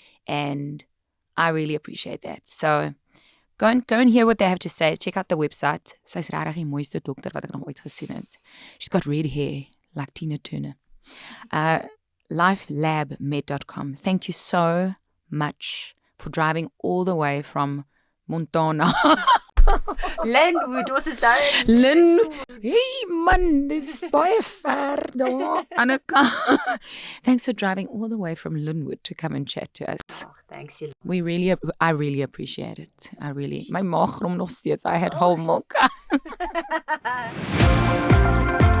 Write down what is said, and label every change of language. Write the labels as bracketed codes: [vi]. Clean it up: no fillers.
[en] And I really appreciate that. So go and hear what they have to say. Check out the website. [af] Sy's regtig die mooiste dokter wat ek nog ooit gesien het. [en] She's got red hair like Tina Turner. Lifelabmed.com. Thank you so much for driving all the way from Montana. [af] Linwood, ons is daar. Hey man, dis baie ver daar aan die kant. [en] Thanks for driving all the way from Linwood to come and chat to us. Oh, thanks, Elana. I really appreciate it. [af] My maag grom nog steeds. [en] I had whole milk.